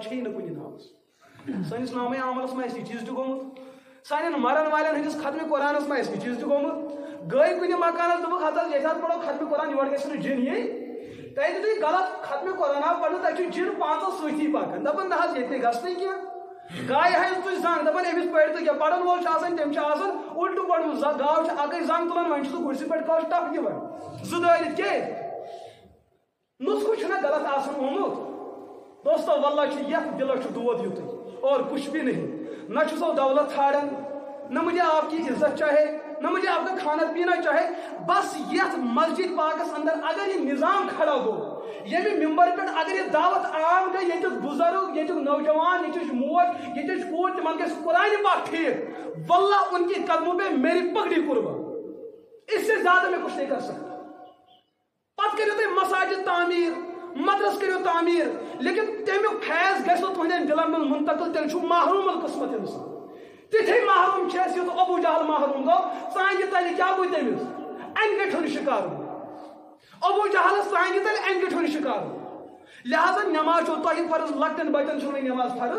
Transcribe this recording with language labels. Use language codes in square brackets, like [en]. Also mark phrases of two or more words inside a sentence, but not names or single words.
[ks] چھیی نہٕ کُنہِ ناوس سٲنِس نامے عملس ما آسہِ یہِ چیٖز تہِ گوٚمُت سانٮ۪ن مرن والٮ۪ن ہٕنٛدِس ختمہِ قرآنس ما آسہِ یہِ چیٖز تہِ گوٚمُت گٔے کُنہِ مکانس دوٚپُکھ ہتہٕ حظ ییٚتہِ حظ پرو ختمہِ قرآن یورٕ گژھِ نہٕ جِن یِنۍ تۄہہِ دِتُے غلط ختمہِ قرآن آو پرنہٕ تتہِ چھُ جِن 5 سۭتی پکان دپان نہ حظ ییٚتہِ نَے گژھنٕے کینٛہہ گایہِ ہایہِ تُہۍ زنٛگ دپان أمِس پٔرۍ تہٕ کیٛاہ پرن وول چھُ آسان تٔمۍ چھُ آسان اُلٹہٕ پوٚرمُت گاو چھِ اکٕے زنٛگ تُلان وۄنۍ چھُ سُہ کُرسی پٮ۪ٹھ کٲش ٹپ دِوان 2 دٲرِتھ کیٛازِ نسخہٕ چھُنہ غلط آسان آمُت دوستو واللہ چھُ یتھ دلس چھُ دود یُتُے [ur] اور کچھ بھی نہیں [ks] نہ چھُ سو دولت ژھانڈان [ur] نہ مجھے آپ کی عزت چاہے نہ مجھے آپ کا کھانا پینا چاہے [ks] بس یتھ مسجد پاکس اندر [ur] اگر یہ نظام کھڑا [ks] گو ییٚمہِ ممبر پہ [ur] اگر یہ دعوت عام [ks] گئی ییٚتیُک بزرگ ییٚتیُک نوجوان ییٚتِچ موج ییٚتِچ کوٗر تِمن گژھِ قرآن پاک ٹھیک واللہ [ur] ان کے قدموں پہ میری پگڑی قربان اس سے زیادہ میں کچھ نہیں کر سکتا [ks] پتہ کٔرِو تُہۍ مساجد تعمیٖر مدرس کٔرِو تعمیٖر لیکن تمیُک فیض گژھِ نہٕ تُہنٛدٮ۪ن دلن منٛز منتقل تیٚلہِ چھُ محروم القسمت انسان تِتھٕے محروم چھِ أسۍ یُتھ ابوٗ جہل محروم گوٚو ژانٛگہِ تلہِ کیٛاہ گوٚو تٔمِس انہِ گٔٹھِ ہُنٛد شِکار ابوٗ جہلس ژانٛگہِ تلہِ انہِ گٔٹھِ ہُنٛد شِکار لہذا نٮ۪ماز چھو تۄہہِ فرض لۄکٹٮ۪ن بچن چھو نہٕ نٮ۪ماز فرض